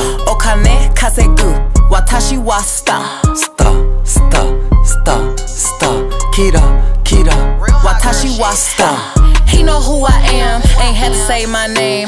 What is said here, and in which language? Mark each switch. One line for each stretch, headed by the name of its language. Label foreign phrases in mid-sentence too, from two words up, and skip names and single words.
Japanese: お金稼ぐ、私は star.
English: Star, star, star, star.
Japanese: キラ、キラ、私は star.
English: He know who I am, ain't had to say my name.